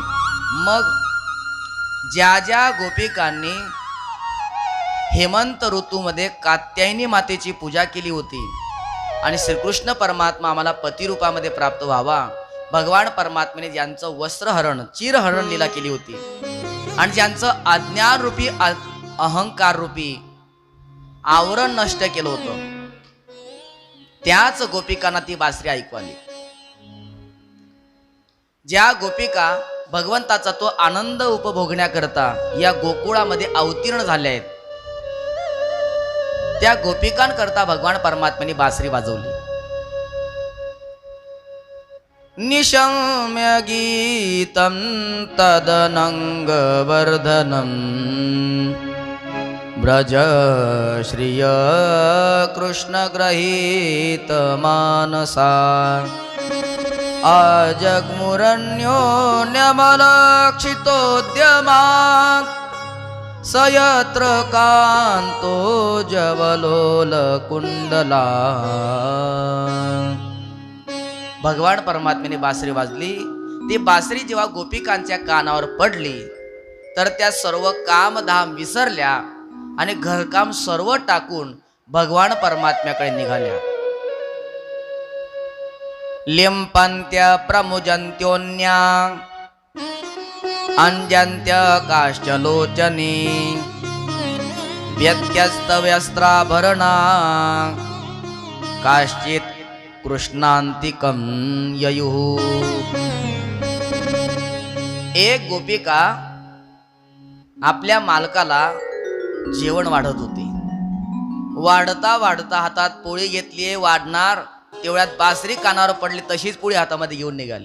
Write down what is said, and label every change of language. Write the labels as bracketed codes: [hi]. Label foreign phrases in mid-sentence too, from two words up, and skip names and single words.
[mr] मग ज्या ज्या गोपिकांनी हेमंत ऋतूमध्ये कात्यायनी मातेची पूजा केली होती आणि श्रीकृष्ण परमात्मा आम्हाला पती रूपामध्ये प्राप्त व्हावा, भगवान परमात्म्याने ज्यांचं वस्त्रहरण चिरहरण लीला केली होती आणि ज्यांचं अज्ञान रूपी अहंकार रूपी आवरण नष्ट केलं होतं, त्याच गोपिकांना ती बासरी ऐकू आली। ज्या गोपिका भगवंताचा तो आनंद उपभोगण्याकरता या गोकुळामध्ये अवतीर्ण झाल्या आहेत, त्या गोपिकांकरता भगवान परमात्म्याने बासरी वाजवली। [sa] निशम्य गीतं तदनंगवर्धनं व्रज श्रिय कृष्ण ग्रहीत मानसा आजग्मुरन्योन्यमलक्षितोद्यमात् सयत्र कांतो जवलोल कुंडला। [mr] भगवान परमात्म्याने बासरी वाजली। ती बासरी जेव्हा गोपिकांच्या कानावर पडली तर त्या सर्व कामधाम विसरल्या आणि घरकाम सर्व टाकून भगवान परमात्म्याकडे निघाल्या। [sa] लिंपंत्य प्रमुजंत्योन्या अंजंत्य काश्चलोचने व्यत्यस्तव्यस्त्राभरणा काश्चित कृष्णांतिकं ययुः। [mr] एक गोपिका आपल्या मालकाला जेवण वाढत होती। वाढता वाढता हातात पोळी घेतली, वाढणार तेवढ्यात बासरी कानावर पडली, तशीच पोळी हातामध्ये घेऊन निघाली।